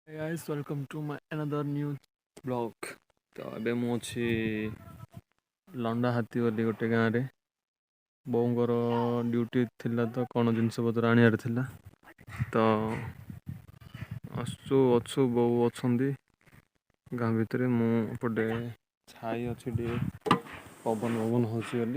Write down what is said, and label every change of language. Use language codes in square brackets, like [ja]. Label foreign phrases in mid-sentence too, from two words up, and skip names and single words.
[en] Hey guys, welcome to my another new vlog. [or] ତ ଏବେ ମୁଁ ଅଛି ଲଣ୍ଡା ହାତୀ ବୋଲି ଗୋଟେ ଗାଁରେ। ବୋଉଙ୍କର ଡ୍ୟୁଟି ଥିଲା ତ କ'ଣ ଜିନିଷପତ୍ର ଆଣିବାର ଥିଲା। ତ ଅଛୁ ବୋଉ ଅଛନ୍ତି ଗାଁ ଭିତରେ। ମୁଁ ଏପଟେ ଛାଇ ଅଛି ଟିକେ ପବନ ହେଉଛି ବୋଲି।